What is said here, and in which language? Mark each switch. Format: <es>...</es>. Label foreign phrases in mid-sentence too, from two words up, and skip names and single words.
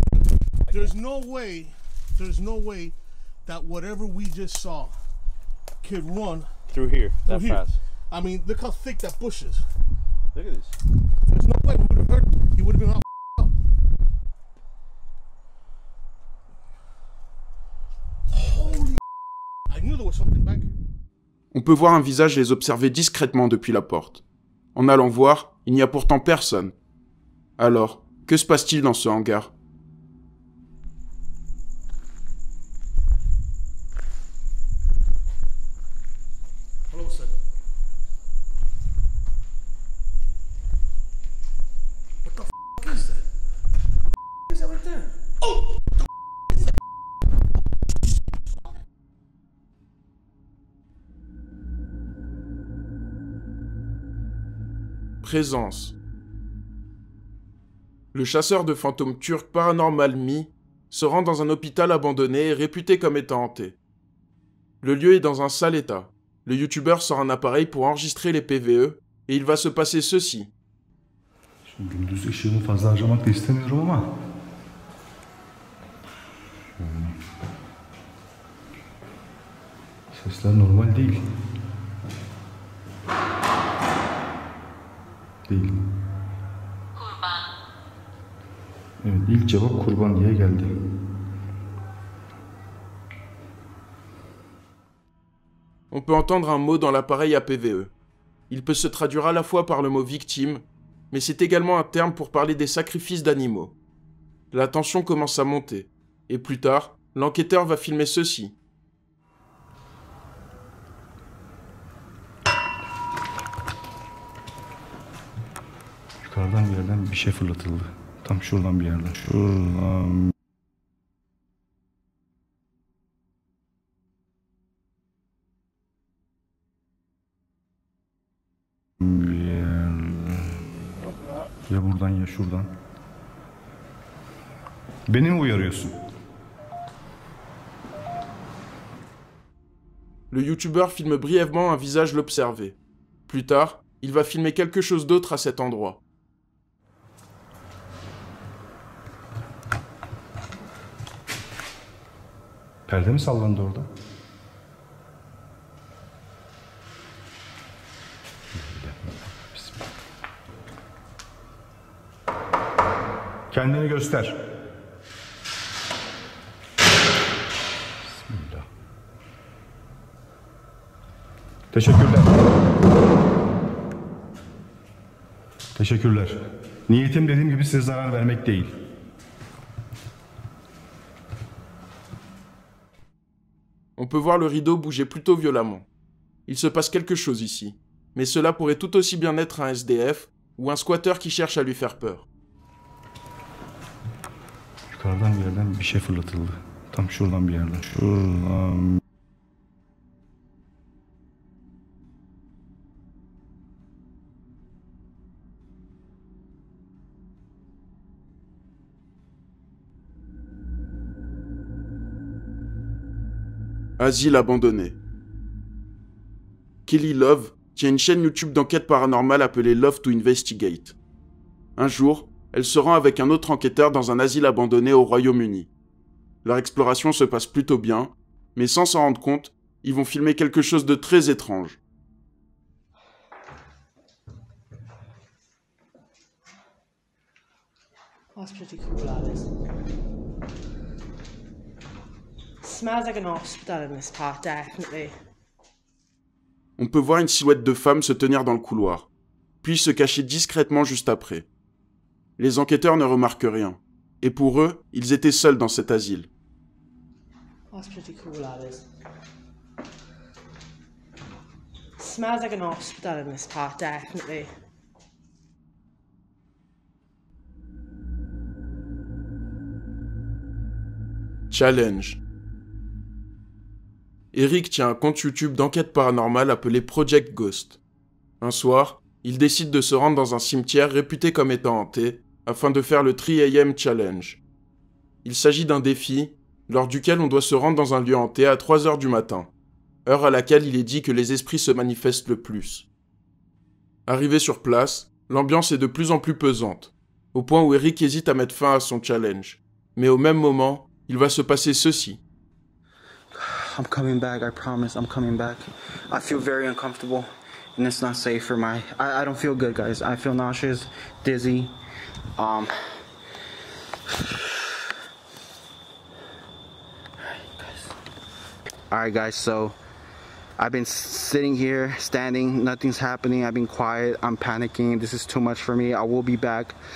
<en>There's no way that whatever we just saw could run Through here, that fast. I mean, look how thick that bush is. Look at this. There's no way we would have heard. He would have been all up. Holy, I knew there was something back here.</en> <fr>On peut voir un visage les observer discrètement depuis la porte. En allant voir, il n'y a pourtant personne. Alors, que se passe-t-il dans ce hangar?</fr> <en>Hello, sir. What the is that? What the is that right there? Oh!</en> <fr>Présence. Le chasseur de fantômes turc Paranormal Me se rend dans un hôpital abandonné et réputé comme étant hanté. Le lieu est dans un sale état. Le youtubeur sort un appareil pour enregistrer les PVE et il va se passer ceci.</fr> <tr>Şimdi gündüz ışığımı fazla harcamak da istemiyorum ama. Sesler normal değil. Değil. Kurban. Evet, ilk cevap kurban diye geldi.</tr> <fr>On peut entendre un mot dans l'appareil à PVE. Il peut se traduire à la fois par le mot victime, mais c'est également un terme pour parler des sacrifices d'animaux. La tension commence à monter, et plus tard, l'enquêteur va filmer ceci.</fr> <tr>Yukarıdan bir yerden bir şey fırlatıldı. Tam şuradan bir yerden. Şuradan. Bir yerden. Ya buradan ya şuradan. Beni mi uyarıyorsun?</tr> <fr>Le youtubeur filme brièvement un visage l'observer. Plus tard, il va filmer quelque chose d'autre à cet endroit.</fr> <tr>Perde mi sallandı orada? Kendini göster. Bismillah. Teşekkürler. Teşekkürler. Niyetim dediğim gibi size zarar vermek değil.</tr> <fr>On peut voir le rideau bouger plutôt violemment. Il se passe quelque chose ici, mais cela pourrait tout aussi bien être un SDF ou un squatteur qui cherche à lui faire peur.</fr> <tr>Yukarıdan bir yerden bir şey fırlatıldı. Tam şuradan bir yerden. Şuradan.</tr> <fr>Asile abandonné. Kelly Love tient une chaîne YouTube d'enquête paranormale appelée Love to Investigate. Un jour, elle se rend avec un autre enquêteur dans un asile abandonné au Royaume-Uni. Leur exploration se passe plutôt bien, mais sans s'en rendre compte, ils vont filmer quelque chose de très étrange.</fr> <en>That's pretty cool, that is. Smells like an hospital in this part, definitely.</en> <fr>On peut voir une silhouette de femme se tenir dans le couloir, puis se cacher discrètement juste après. Les enquêteurs ne remarquent rien, et pour eux, ils étaient seuls dans cet asile.</fr> <en>That's pretty cool, that is. Smells like an hospital in this part, definitely.</en> <fr>Challenge. Eric tient un compte YouTube d'enquête paranormale appelé Project Ghost. Un soir, il décide de se rendre dans un cimetière réputé comme étant hanté afin de faire le 3 AM Challenge. Il s'agit d'un défi lors duquel on doit se rendre dans un lieu hanté à 3 heures du matin, heure à laquelle il est dit que les esprits se manifestent le plus. Arrivé sur place, l'ambiance est de plus en plus pesante, au point où Eric hésite à mettre fin à son challenge. Mais au même moment, il va se passer ceci.</fr> <en>I'm coming back, I promise, I'm coming back. I feel very uncomfortable, and it's not safe for my... I don't feel good, guys. I feel nauseous, dizzy. Alright guys, so I've been sitting here, standing, nothing's happening, I've been quiet, I'm panicking, this is too much for me, I will be back.</en>